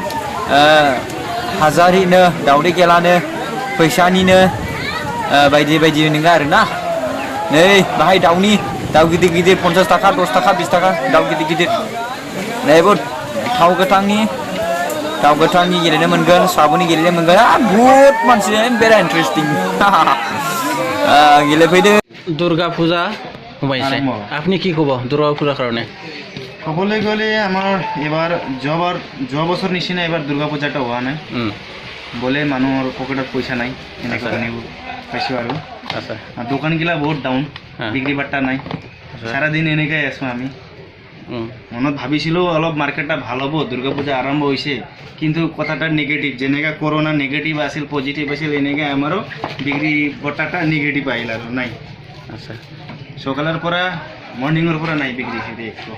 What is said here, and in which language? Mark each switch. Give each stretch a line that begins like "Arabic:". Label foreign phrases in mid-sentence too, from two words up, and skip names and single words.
Bodo: हाजारिनो दावदै खेलानो फैसानिनो बायदि बायदि नोङा आरोना नै बाहाय दाउ गिदिर गिदिर 50 थाखा 10 थाखा 20 थाखा दाउ गिदिर गिदिर नैबो थाव गोथांनि गेलेनो मोनगोन साबुननि गेलेनो मोनगोन बहुत मानसि बेरा इन्टारेस्टिं गेलेफैदो
Assamese: দুর্গা পূজা সোমাইছে আপনি কি ক'ব দুর্গা পূজাৰ কাৰণে ক'বলৈ গ'লে আমাৰ এবাৰ যোৱা বছৰ নিচিনা এবাৰ দুৰ্গা পূজাটা হোৱা নাই বোলে মানুহৰ পকেটত পইচা নাই এনেকৈ শুনিব পাইছোঁ আৰু দোকানগিলা বহুত ডাউন বিক্ৰী বাৰ্তা নাই সাৰাদিন এনেকৈ আছোঁ আমি মনত ভাবিছিলোঁ অলপ মাৰ্কেটটা ভাল হ'ব দুৰ্গা পূজা আৰম্ভ হৈছে কিন্তু কথাটা নেগেটিভ যেনেকৈ কৰোণা নেগেটিভ আছিল পজিটিভ আছিল এনেকৈ আমাৰো বিক্ৰী বৰ্তাটা নেগেটিভ আহিল আৰু নাই সকালৰ পৰা মৰ্ণিঙৰ পৰা নাই বিক্ৰী হৈছে একো